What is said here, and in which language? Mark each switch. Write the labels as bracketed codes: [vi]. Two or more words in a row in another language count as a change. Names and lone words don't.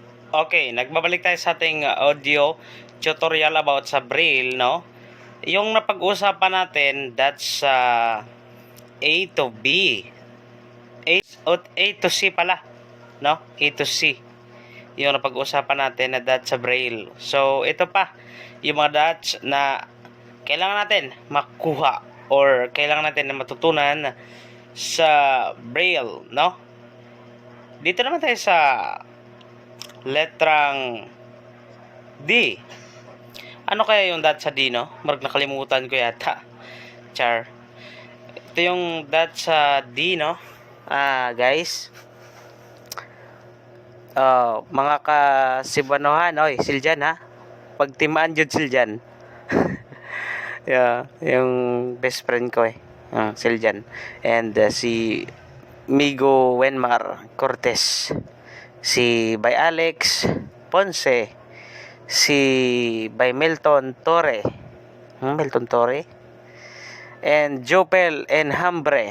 [tl] Okay, nagbabalik tayo sa ating [en] audio tutorial about [tl] sa Braille, no? Yung napag-usapan natin, [en] that's A to B. A to C [tl] pala, no? [en] A to C. [tl] Yung napag-usapan natin na dots sa Braille. So, ito pa, yung mga dots na kailangan natin makuha or kailangan natin na matutunan sa Braille, no? Dito naman tayo sa letrang D. Ano kaya yung dot sa D, no? Marag nakalimutan ko yata. Char. Ito yung dot sa D, no? Guys. [ceb] Mga ka-Cebuanohan, oy, Siljan ha. Pagtimaan jud Siljan. Yeah, [tl] yung best friend ko Siljan. And si Migo Wenmar Cortez. Si Bay Alex Ponce. Si by Milton Torre. Milton Torre. And Jopel and Hambre.